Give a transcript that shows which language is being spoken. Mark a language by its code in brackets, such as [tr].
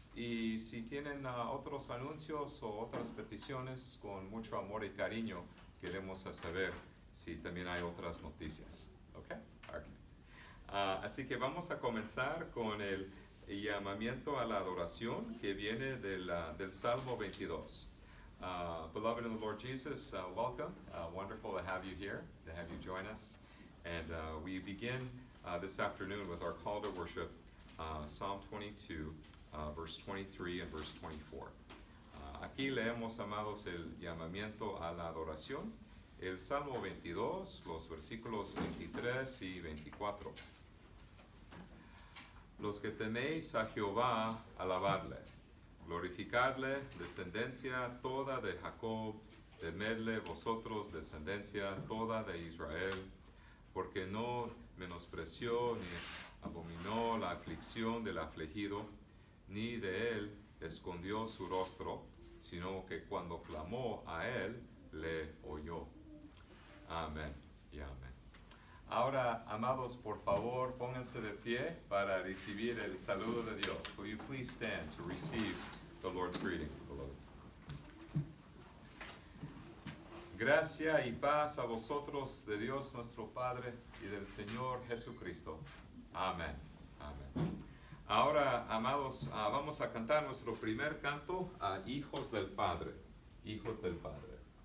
[es] Y si tienen otros anuncios o otras peticiones, con mucho amor y cariño queremos saber si también hay otras noticias. Okay? Así que vamos a comenzar con el llamamiento a la adoración que viene del Salmo 22. [en] Beloved in the Lord Jesus, welcome. Wonderful to have you here, to have you join us. And we begin this afternoon with our call to worship, Psalm 22. Verse 23 and verse 24. [es] Aquí leemos, amados, el llamamiento a la adoración, el Salmo 22, los versículos 23 y 24. Los que teméis a Jehová, alabadle, glorificadle, descendencia toda de Jacob, temedle vosotros, descendencia toda de Israel, porque no menospreció ni abominó la aflicción del afligido, ni de él escondió su rostro, sino que cuando clamó a él, le oyó. Amén y amén. Ahora, amados, por favor, pónganse de pie para recibir el saludo de Dios. [en] Will you please stand to receive the Lord's greeting, beloved? [es] Gracia y paz a vosotros de Dios nuestro Padre y del Señor Jesucristo. Amén. Amén. Ahora, amados, vamos a cantar nuestro primer canto a Hijos del Padre. Hijos del Padre.